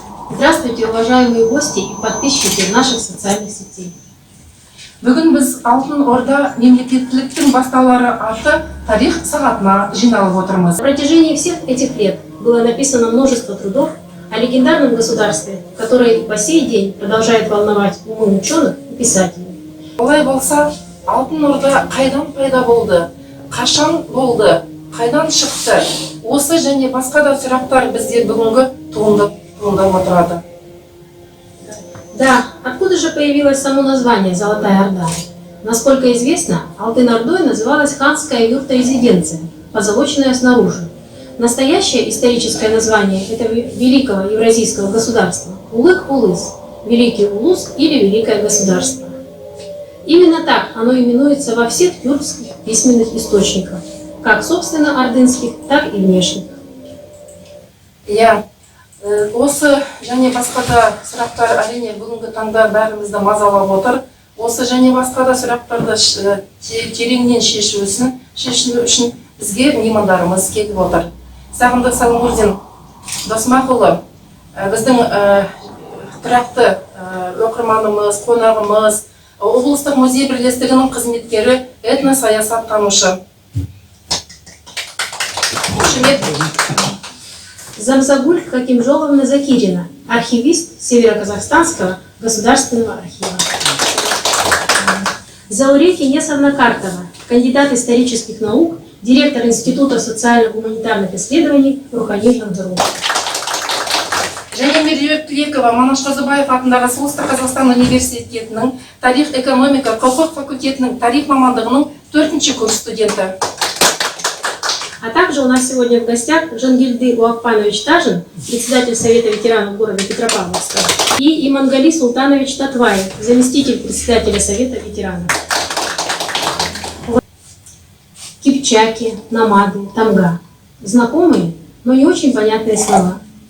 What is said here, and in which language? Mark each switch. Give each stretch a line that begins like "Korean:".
Russian: Здравствуйте, уважаемые гости и подписчики наших социальных сетей.
Kazakh: Бүгін біз Алтын Орда мемлекеттіліктің бастаулары атты тарих сағатына жиналып отырмыз.
Russian: На протяжении всех этих лет было написано множество трудов о легендарном государстве, которое и по сей день продолжает волновать умы ученых и писателей.
Kazakh: Олай болса, Алтын Орда қайдан пайда болды, қашан болды, қайдан шықты? Осы және басқа да сұрақтар бізде бүгінгі туындап отырады.
Russian: Да, откуда же появилось само название «Золотая Орда»? Насколько известно, Алтын-Ордой называлась ханская юрта-резиденция, позолоченная снаружи. Настоящее историческое название этого великого евразийского государства – Улык-Улыс, Великий Улус или Великое государство. Именно так оно именуется во всех тюркских письменных источниках, как собственно ордынских, так и внешних.
Kazakh: Осы және басқа да сұрақтар әрине бүгінгі таңда бәрімізді мазалап отыр. Осы және басқа да сұрақтарды тереңнен шешу үшін бізге меймандарымыз келіп отыр. Сағындық Салмурзин Досмақұлы, біздің тұрақты оқырманымыз, қонағымыз, облыстық музей бірлестігінің қызметкері, этносаясаттанушы.
Russian: Замзагуль Хакимжоловна Закирина, архивист Северо-Казахстанского государственного архива. Заурия Финесовна Картова, кандидат исторических наук, директор Института социально-гуманитарных исследований Рухани Жандару.
Kazakh: Және Меруерт Түлекова, Манаш Қазыбаев атындағы Солтүстік Қазақстан университетінің тарих, экономика, құқық факультетінің тарих мамандығының 4-ші курс студенті.
Russian: А также у нас сегодня в гостях Жангильды Уакпанович Тажин, председатель Совета ветеранов города Петропавловска, и Имангали Султанович Татваев, заместитель председателя Совета ветеранов. Кипчаки, намады, тамга. Знакомые, но не очень понятные слова.